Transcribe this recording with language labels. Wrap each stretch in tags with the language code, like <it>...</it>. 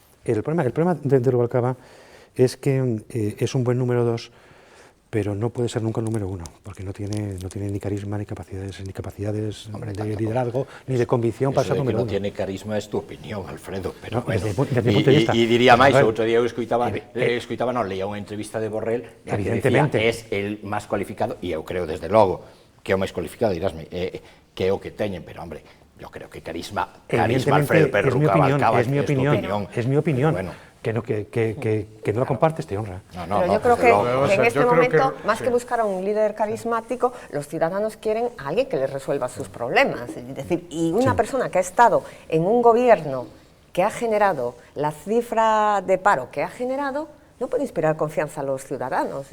<es>El problema de Rubalcaba es que es un buen número 2, pero no puede ser nunca el número 1, porque no tiene ni carisma, ni capacidades de liderazgo, ni de convicción para ser número 1. No tiene carisma es tu opinión, Alfredo, pero bueno,</es> <gl>y diría máis, outro día leía unha entrevista de Borrell que decía que es el máis cualificado, e eu creo desde logo que é o máis cualificado, dirásme, que é o que teñen,</gl> <es>pero hombre, yo creo que carisma Alfredo Pérez Rubalcaba es mi opinión. Bueno, que no la compartes te honra. Pero yo creo que en este momento, más que buscar a un líder carismático, los ciudadanos quieren a alguien que les resuelva sus problemas. Es decir, y una persona que ha estado en un gobierno que ha generado la cifra de paro que ha generado, no puede inspirar confianza a los ciudadanos.</es>